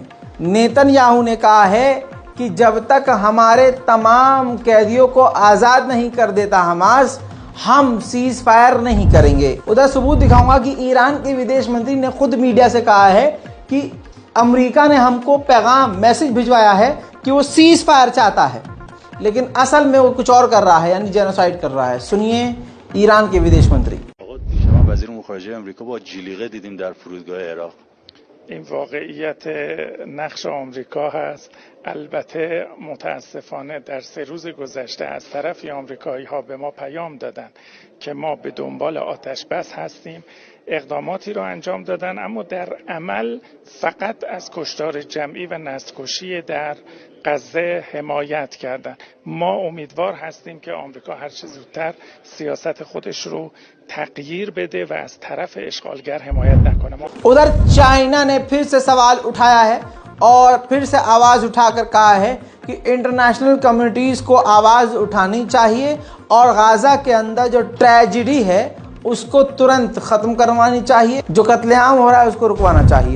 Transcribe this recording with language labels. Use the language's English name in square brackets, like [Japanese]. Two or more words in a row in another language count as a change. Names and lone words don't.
[Hindi] नेतन्याहू ने कहा है कि जब तक हमारे तमाम कैदियों को आज़ाद नहीं कर देता हमास, हम सीज फायर नहीं करेंगे। उधर सबूत दिखाऊंगा कि ईरान के विदेश मंत्री ने खुद मीडिया से कहा है कि अमेरिका ने हमको पैगाम मैसेज भिजवाया है कि वो सीज फायर चाहता है, लेकिन असल में वो कुछ और कर रहा है, यानी जेनोसाइड कर रहा है। सुनिए ईरान के विदेश मंत्री। [Persian] وزیر خارجه آمریکا با جلیقه دیدیم در فرودگاه عراق. این واقعیت نقش آمریکا هست. البته متاسفانه در 3 روز گذشته از طرف آمریکایی ها به ما پیام دادن که ما به دنبال آتش بس هستیم، اقداماتی را انجام دادن، اما در عمل فقط از کشتار جمعی و نسل‌کشی در غزه حمایت کردن. ما امیدوار هستیم که آمریکا هر چه زودتر سیاست خودش رو تغییر بده و از طرف اشغالگر حمایت نکنه. [Hindi] उधर चाइना ने फिर से सवाल उठाया है और फिर से आवाज़ उठाकर कहा है कि [English] international communities [Hindi] को आवाज़ उठानी चाहिए और गाज़ा के अंदर जो ट्रेजिडी है उसको तुरंत ख़त्म करवानी चाहिए, जो कत्लेआम हो रहा है उसको रुकवाना चाहिए।